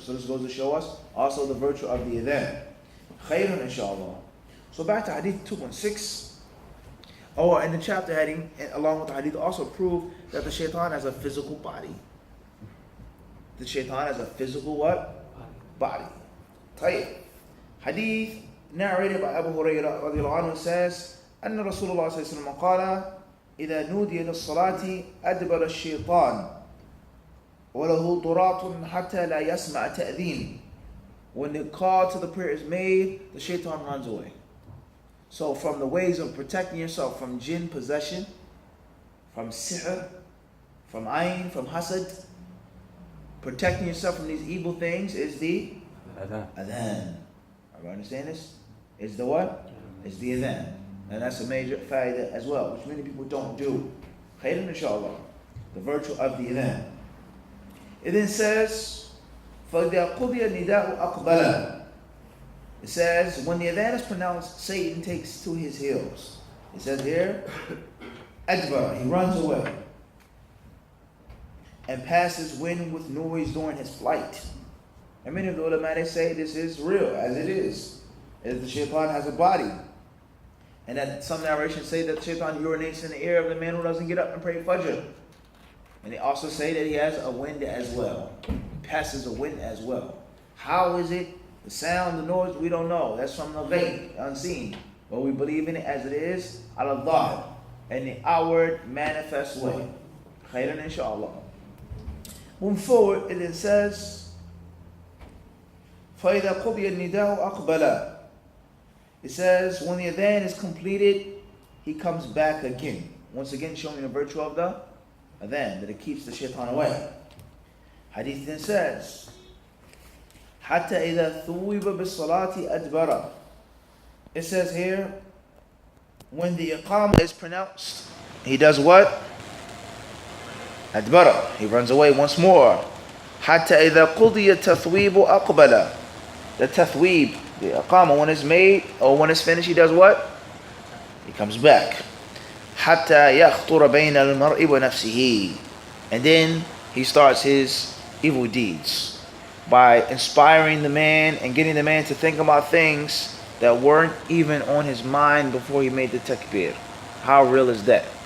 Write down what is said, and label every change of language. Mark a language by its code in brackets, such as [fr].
[en] So this goes to show us also the virtue of the adhan. Khayrun inshallah. So back to hadith 2.6. Or in the chapter heading, along with the hadith, also prove that the shaitan has a physical body. The shaitan has a physical what? Body. Tayyib. Hadith narrated by Abu Hurairah radiallahu anhu says, [ar] أن رسول الله صلى الله عليه وسلم قال إذا نودي للصلاة أدبر الشيطان وله ضراط حتى لا يسمع تأذين. [en] When the call to the prayer is made, the shaitan runs away. So from the ways of protecting yourself from jinn possession, from sihr, from ayn, from hasad, protecting yourself from these evil things is the adhan. Everybody understand this? Is the what? Is the adhan. And that's a major faida as well, which many people don't do. Khayrun inshallah. The virtue of the adhan. It then says, [ar] فَإِذَا قُضِيَ النِّدَاءُ أَقْبَلَ. [en] It says, when the adhan is pronounced, Satan takes to his heels. It says here, أَجْبَرَ, he runs away and passes wind with noise during his flight. And many of the ulama, they say this is real, as it is. As the shaitan has a body. And that some narrations say that the shaitan urinates in the ear of the man who doesn't get up and pray Fajr. And they also say that he has a wind as well. Passes a wind as well. How is it? The sound, the noise, we don't know. That's from the vague, unseen. But we believe in it as it is, al-dhahir, in the outward, manifest way. Khairan inshallah. Moving forward, it then says, [ar] فَإِذَا قُضِيَ النِّدَاءُ أَقْبَلَ. [en] It says, when the adhan is completed, he comes back again. Once again, showing the virtue of the adhan, that it keeps the shaitan away. Hadith then says, [ar] حَتَّى إِذَا ثُوِّبَ بِالصَّلَاةِ أَدْبَرَ. [en] It says here, when the iqamah is pronounced, he does what? Adbara. He runs away once more. [ar] حَتَّى إِذَا قُضِيَ التَّثْوِيبُ أَقْبَلَ. [en] The tathweeb, the iqamah, when it's made or when it's finished, he does what? He comes back. [ar] حَتَّى يَخْطُرَ بَيْنَ الْمَرْءِ وَنَفْسِهِ. [en] And then he starts his evil deeds by inspiring the man and getting the man to think about things that weren't even on his mind before he made the takbir. How real is that?